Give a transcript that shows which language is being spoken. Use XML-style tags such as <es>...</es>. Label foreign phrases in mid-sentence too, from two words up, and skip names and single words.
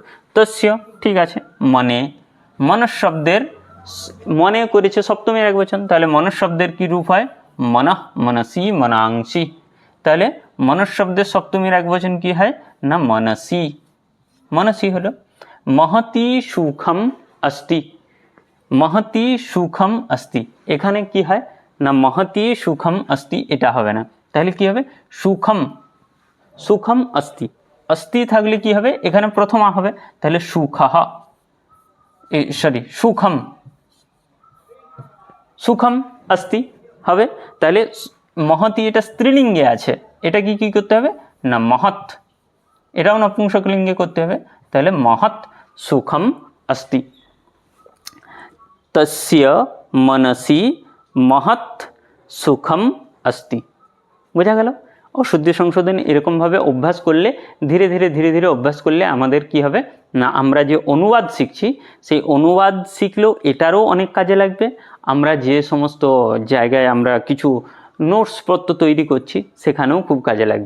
<bn>তস্য ঠিক আছে, মনে, মনঃ শব্দের মনে করেছে সপ্তমীর একবচন, তাহলে মনঃ শব্দের কি রূপ হয়</bn> <sa>মনঃ, মনসি, মনাংসি,</sa> <bn>তাহলে মনঃ শব্দের সপ্তমীর একবচন কি হয় না মনসি, মনসি হলো।</bn> <sa>মহতি সুখম अस्ति, মহতি সুখম अस्ति,</sa> <bn>এখানে কি হয় না</bn> <sa>মহতি সুখম अस्ति,</sa> <bn>এটা হবে না, তাহলে কি হবে</bn> <sa>সুখম, সুখম अस्ति,</sa> <bn>अस्ति থাকলে কি হবে এখানে প্রথম হবে, তাহলে সুখহ,</bn> <sa>সুখম, সুখম अस्ति হবে।</sa> <bn>তাহলে মহতি এটা স্ত্রীলিঙ্গে আছে, এটা কি করতে হবে না মহৎ, এটাও নপুংসকলিঙ্গে করতে হবে।</bn> <sa>তাহলে মহৎ সুখম अस्ति, তস্য মনসি মহৎ সুখম अस्ति।</sa> <bn>বোঝা গেল? অশুদ্ধি সংশোধন এরকমভাবে অভ্যাস করলে ধীরে ধীরে অভ্যাস করলে আমাদের কি হবে না, আমরা যে অনুবাদ শিখছি সেই অনুবাদ শিখলেও এটারও অনেক কাজে লাগবে। আমরা যে সমস্ত জায়গায় আমরা কিছু নোটসপত্র তৈরি করছি সেখানেও খুব কাজে লাগবে।</bn>